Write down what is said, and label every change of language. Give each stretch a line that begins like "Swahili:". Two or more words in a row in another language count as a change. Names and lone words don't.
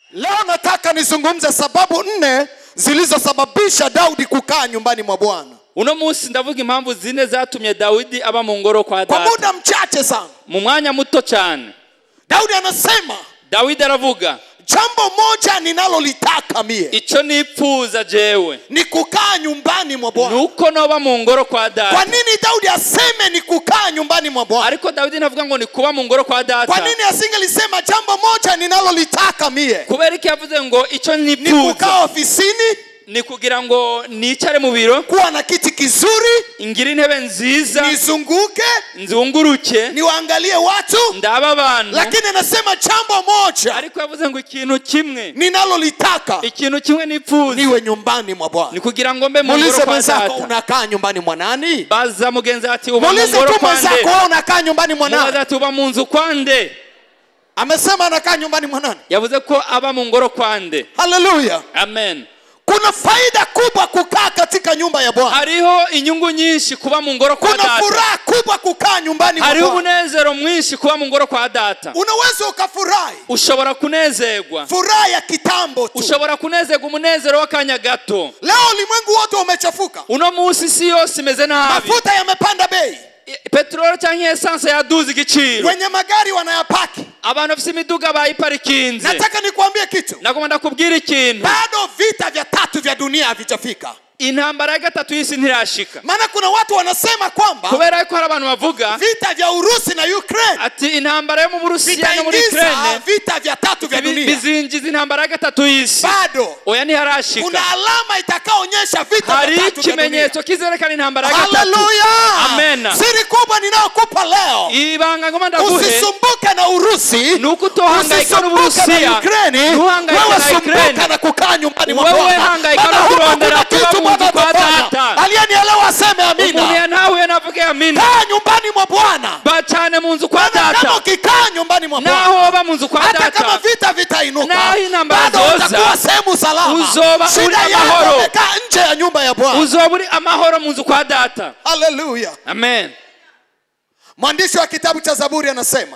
Swahili: Leo nataka nizungumze sababu 4 zilizosababisha Daudi kukaa nyumbani mwa Bwana.
Rundi: Uno munsi ndavuga impamvu zine zatumye Dawidi aba mu ngoro kwa data.
Swahili: Kwa muda mchache sana.
Rundi: Mu mwanya muto cyane.
Swahili: Daudi anasema,
Rundi: Dawidi aravuga,
Swahili: jambo moja ninalolitaka mie,
Rundi: ico nipfuza jewe,
Swahili: ni kukaa nyumbani mwa Bwana.
Rundi: Nuko noba mu ngoro kwa data.
Swahili: Kwa nini Daudi aseme ni kukaa nyumbani mwa Bwana?
Rundi: Ariko Dawidi navuga ngo ni kuba mu ngoro kwa data.
Swahili: Kwa nini asingelisema jambo moja ninalolitaka mie?
Rundi: Kubera iki yavuze ngo ico nipfuza?
Swahili: Ni kukaa ofisini,
Rundi: ni kugira ngo nicare mu biro,
Swahili: kuwa na kiti kizuri,
Rundi: ingira intebe nziza,
Swahili: nizunguke,
Rundi: nzunguruke,
Swahili: niwaangalie watu,
Rundi: ndaba abantu.
Swahili: Lakini anasema jambo moja,
Rundi: ariko yavuze ngo ikintu kimwe
Swahili: ninalolitaka,
Rundi: ikintu kimwe nipfuza,
Swahili: niwe nyumbani mwa Bwana.
Rundi: ni kugira ngo mbe mu ngoro kwa data.
Swahili: Unakaa nyumbani mwa nani?
Rundi: Baza mugenzi ati uba mu ngoro kwa nde?
Swahili: Wewe unakaa nyumbani mwa nani?
Rundi: Mubaza uba mu nzu kwa nde?
Swahili: Amesema anakaa nyumbani mwa nani?
Rundi: Yavuze ko aba mu ngoro kwa nde. Hallelujah. Amen.
Swahili: Kuna faida kubwa kukaa katika nyumba ya Bwana.
Rundi: Hariho inyungu nyinshi kuba mu ngoro kwa data.
Swahili: Kuna furaha kubwa kukaa nyumbani mwa Bwana.
Rundi: Hariho umunezero mwinshi kuba mu ngoro kwa data.
Swahili: Unaweza ukafurahi.
Rundi: Ushobora kunezerwa.
Swahili: Furaha ya kitambo tu.
Rundi: Ushobora kunezerwa umunezero w'akanya gato.
Swahili: Leo ulimwengu wote umechafuka.
Rundi: Uno munsi si yose imeze nabi.
Swahili: Mafuta yamepanda bei.
Rundi: Petrol cyangwa essence yaduze igiciro.
Swahili: Wenye magari wanayapaki.
Rundi: Abantu bafite imiduga bayiparikinze.
Swahili: Nataka nikwambie kitu.
Rundi: Nagomba kubwira ikintu.
Swahili: Bado vita vya 3 vya dunia havijafika.
Rundi: Intambara ya 3 y'isi ntirashika.
Swahili: Maana kuna watu wanasema kwamba
Rundi: kubera ko hari abantu bavuga
Swahili: vita vya Urusi na Ukraine,
Rundi: ati intambara yo mu Burusiya no muri Ukraine,
Swahili: vita vya 3 vya dunia
Rundi: bizinjiza intambara ya 3 y'isi.
Swahili: Bado
Rundi: oya ntiharashika.
Swahili: Kuna alama itakaonyesha vita vya 3 vya dunia.
Rundi: Hari kimenyetso kizerekana intambara ya 3. Hallelujah. Amen.
Swahili: Siri kubwa ninayokupa leo,
Rundi: ibanga ngoma ndaguhe,
Swahili: usisumbuke na Urusi,
Rundi: nukutohangaika n'Uburusiya,
Swahili: Ukraine, wewe sumbuka na kukaa nyumbani mwa Bwana.
Rundi: wewe hangaika na kurondera kuba mu nzu kwa data.
Swahili: Aliyenielewa aseme amina.
Rundi: Umuntu nawe anavuga amina.
Swahili: Kaa nyumbani mwa Bwana.
Rundi: Bachane mu nzu kwa data.
Swahili: Kama ukikaa nyumbani mwa Bwana,
Rundi: naho oba mu nzu kwa data,
Swahili: hata kama vita vitainuka, bado utakuwa sehemu salama.
Rundi: Uzoba uri amahoro.
Swahili: Umekaa nje ya nyumba ya Bwana.
Rundi: Uzoba uri amahoro mu nzu kwa data. Hallelujah. Amen.
Swahili: Mwandishi wa kitabu cha Zaburi anasema,